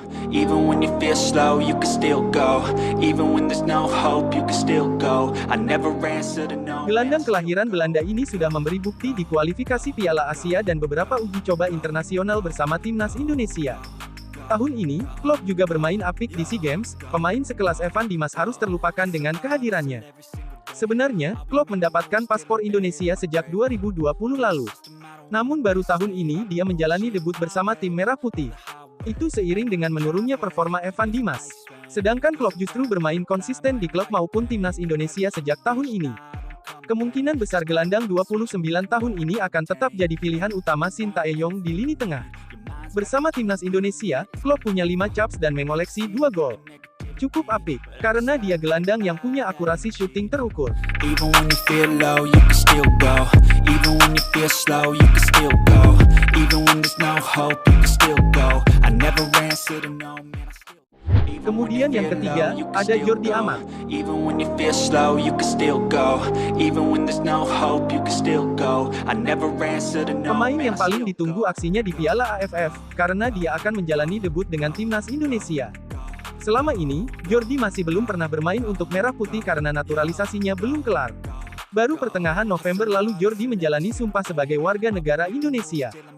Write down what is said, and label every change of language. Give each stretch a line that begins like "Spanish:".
English: Even when you feel slow, you can still go. Even when there's no hope, you can still go. I never answer to no.
Indonesian: Gelandang kelahiran Belanda ini sudah memberi bukti di kualifikasi Piala Asia dan beberapa uji coba internasional bersama Timnas Indonesia. Tahun ini, Klok juga bermain apik di SEA Games. Pemain sekelas Evan Dimas harus terlupakan dengan kehadirannya. Sebenarnya, Klok mendapatkan paspor Indonesia sejak 2020 lalu. Namun baru tahun ini dia menjalani debut bersama tim Merah Putih. Itu seiring dengan menurunnya performa Evan Dimas. Sedangkan Klok justru bermain konsisten di klub maupun Timnas Indonesia sejak tahun ini. Kemungkinan besar gelandang 29 tahun ini akan tetap jadi pilihan utama Shin Tae-yong di lini tengah. Bersama Timnas Indonesia, Klok punya 5 caps dan mengoleksi 2 gol. Cukup apik, karena dia gelandang yang punya akurasi syuting terukur.
English: Even when you feel low, you can still go. Even when you feel slow, you can still go. Even when there's no hope, you can still go. I never answer to no, man, I still.
Indonesian: Kemudian yang ketiga, ada Jordi Amat.
English: Even when you feel slow, you can still go. Even when there's no hope, you can still go. I never answer to no.
Indonesian: Pemain yang paling ditunggu aksinya di Piala AFF, karena dia akan menjalani debut dengan Timnas Indonesia. Selama ini, Jordi masih belum pernah bermain untuk Merah Putih karena naturalisasinya belum kelar. Baru pertengahan November lalu Jordi menjalani sumpah sebagai warga negara Indonesia.